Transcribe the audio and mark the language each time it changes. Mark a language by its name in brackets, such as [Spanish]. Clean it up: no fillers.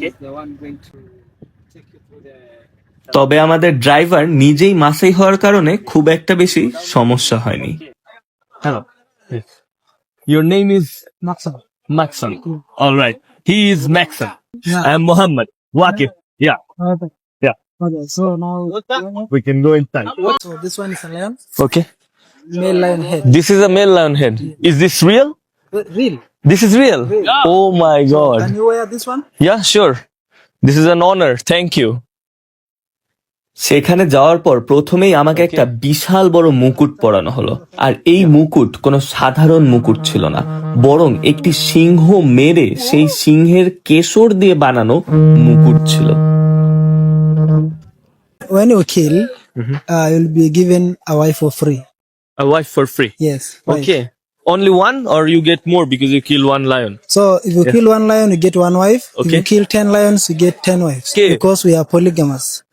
[English] He's the one going to take you through the. [Bangla] তবে আমাদের driver নিজেই মাসাই হওয়ার কারণে খুব একটা বেশি সমস্যা হয়নি। [English] Hello. Your name is Maxon. Maxon. All right. He is Maxon. Yeah. I am Muhammad. Waqif. Yeah. Okay. Yeah. Okay. So now, We can go inside. so this one is a lion, Okay. male lion head. This is a male lion head. Is this real? Real. This is real? Yeah. Oh my Can god. you wear this one? Yeah, sure. This is an honor. Thank you. [Bangla] সেখানে যাওয়ার পর প্রথমেই আমাকে একটা বিশাল বড় মুকুট পরানো হলো, আর এই মুকুট কোনো সাধারণ মুকুট ছিল না, বরং একটি সিংহ মেরে সেই সিংহের কেশর দিয়ে বানানো মুকুট ছিল। [English] When you kill, you'll be given a wife for free. A wife for free. Yes. wife. Okay. Only one, or you get more because you kill one lion? So if you kill one lion, you get one wife. If Okay. you kill 10 lions, you get 10 wives. Okay. Because we are polygamous.